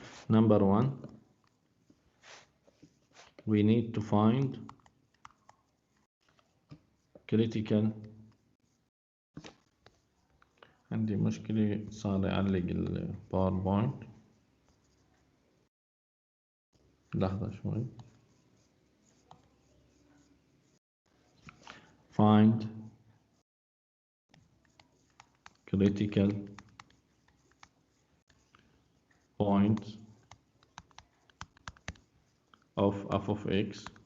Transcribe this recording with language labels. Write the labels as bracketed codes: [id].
[en] Number 1, we need to find critical. [ar] عندي مشكلة صار يعلق الباوربوينت، لحظة شوي. [en] find critical point of f of x.